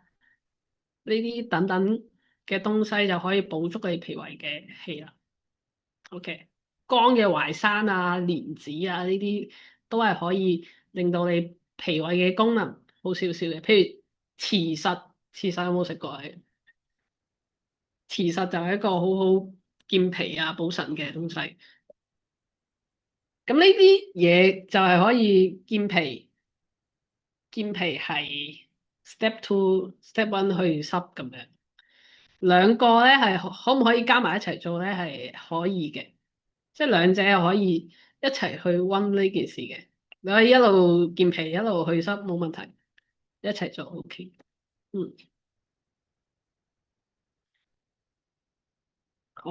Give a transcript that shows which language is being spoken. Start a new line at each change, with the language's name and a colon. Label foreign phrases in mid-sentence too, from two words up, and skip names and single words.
Cantonese: 呢啲等等嘅東西就可以補足你脾胃嘅氣啦。OK，乾嘅淮山啊、蓮子啊呢啲都係可以令到你脾胃嘅功能好少少嘅。譬如慈實，慈實有冇食過啊？慈實就係一個好好健脾啊、補腎嘅東西。咁呢啲嘢就係可以健脾，健脾係
English: step two、 step one
Cantonese: 去濕咁樣。兩個咧係可唔可以加埋一齊做咧？係可以嘅，即係兩者係可以一齊去溫呢件事嘅。你可以一路健脾一路去濕冇問題，一齊做 OK。嗯，好。